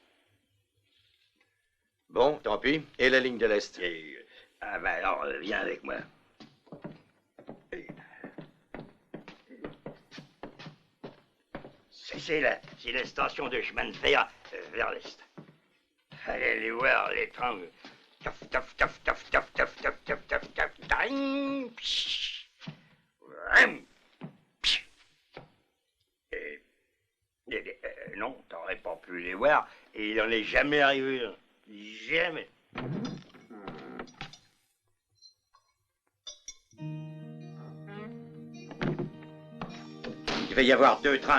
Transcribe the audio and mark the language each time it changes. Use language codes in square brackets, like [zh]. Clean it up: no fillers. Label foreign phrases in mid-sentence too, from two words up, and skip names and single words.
[fr] Bon, tant pis. Et la ligne de l'Est? Ah ben alors, viens avec moi. C'est la station de chemin de fer vers l'Est. Allez aller voir les trains. Taf, taf, taf, taf, taf, taf, taf, taf, taf, taf, ding, psh, vram, psh. Non, t'aurais pas pu les voir, et il n'en est jamais arrivé. Jamais. Il va y avoir 2 trains.